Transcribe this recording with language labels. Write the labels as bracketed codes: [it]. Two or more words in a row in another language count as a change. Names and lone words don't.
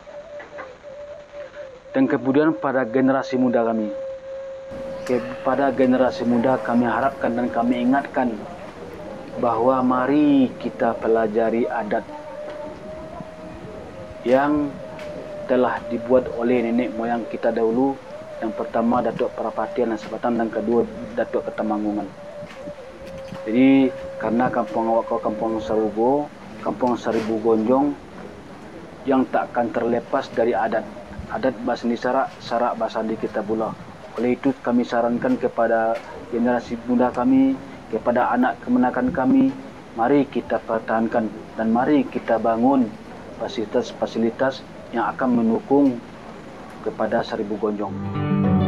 [id] Dan kemudian pada generasi muda kami, kepada generasi muda kami harapkan dan kami ingatkan bahwa mari kita pelajari adat yang telah dibuat oleh nenek moyang kita dahulu. Yang pertama Datuk Parapatian dan Sebatan, dan kedua Datuk Ketemanggungan. Jadi karena kampung awak kau kampung Sarugo, kampung Seribu Gonjong yang takkan terlepas dari adat. Adat bahasa Sarak, Sarak bahasa di kita pula. Oleh itu kami sarankan kepada generasi muda kami, kepada anak kemenakan kami, mari kita pertahankan dan mari kita bangun fasilitas-fasilitas yang akan mendukung kepada Seribu Gonjong.